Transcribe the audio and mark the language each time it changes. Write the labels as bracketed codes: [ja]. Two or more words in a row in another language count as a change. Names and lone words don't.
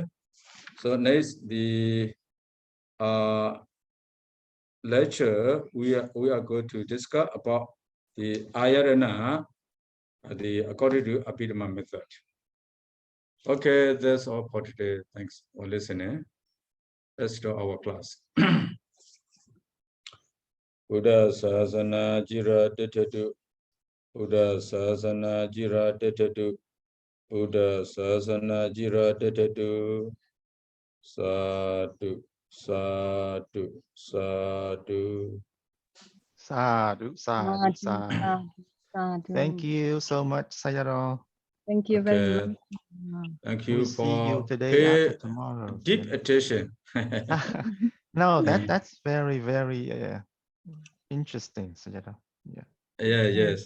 [en] So next the lecture we are going to discuss about the ayarana, according to Abhidhamma method. Okay, that's all for today. Thanks for listening. Let's start our class. [pi] Buddha Sasana Jira Detetu. Buddha Sasana Jira Detetu. Buddha Sasana Jira Detetu. Sadhu, sadhu, sadhu. Sadhu, sadhu, sadhu. [en] Thank you so much, Sayadaw. Thank you very much. Thank you we'll for see you today after tomorrow. Deep attention. No, that's very, very interesting, Sayadaw. Yeah. Yes.